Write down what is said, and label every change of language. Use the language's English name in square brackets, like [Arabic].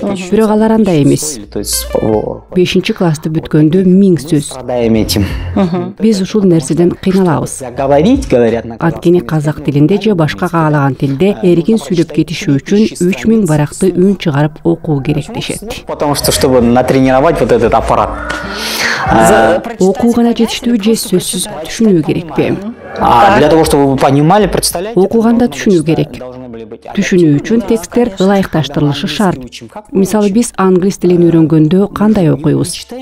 [Kyrgyz] Бирок алар андай эмес. 5-классты бүткөндө 1000 сөз. Биз ушул нерседен кыйналабыз. Анткени казак тилинде же башка каалаган тилде эркин сүйлөп кетиши үчүн 3000 баракты үн чыгарып окуу керек дешет. [Russian] Потому что, чтобы натренировать вот этот аппарат. [Kyrgyz] Окуу гана жетиштүү же сөзсүз түшүнүү керекпи? [Russian] Для того, чтобы вы понимали, представляете? [Kyrgyz] Окуганда түшүнүү керек. Түшүнүү үчүн тексттер ылайыкташтырылышы шарт. Мисалы, биз англис тилин үйрөнгөндө кандай окуйбуз?